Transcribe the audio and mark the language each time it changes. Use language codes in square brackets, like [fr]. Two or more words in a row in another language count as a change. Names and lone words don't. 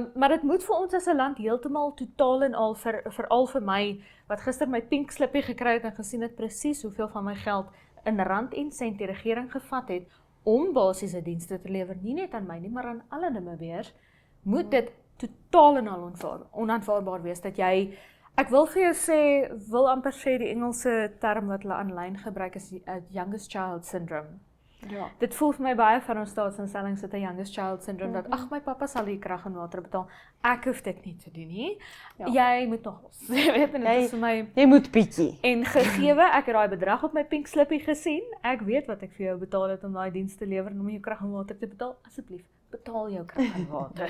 [af] Maar dit moet vir ons as 'n land heeltemal totaal en al veral vir my wat gister my pink slippie gekry het en gesien het presies hoeveel van my geld in rand en sent die regering gevat het om basiese dienste te lewer, nie net aan my nie, maar aan alle Namibiërs, moet dit totaal en al onaanvaarbaar wees dat jy Ek wil vir jou sê, wil amper sê die Engelse term wat hulle aanlyn gebruik is die [en] youngest child syndrome. [af] Ja. Dit voel vir my baie van ons staatsinstellings het 'n [en] youngest child syndrome [af] dat ag my pappa sal die krag en water betaal. Ek hoef dit nie te doen nie. Ja. Jy moet nog los. Jy weet en dit is vir my Jy moet bietjie. en gegeewe ek het daai bedrag op my pink slippie gesien. Ek weet wat ek vir jou betaal het om daai diens te lewer en om jou krag en water te betaal. Asseblief, betaal jou krag en water.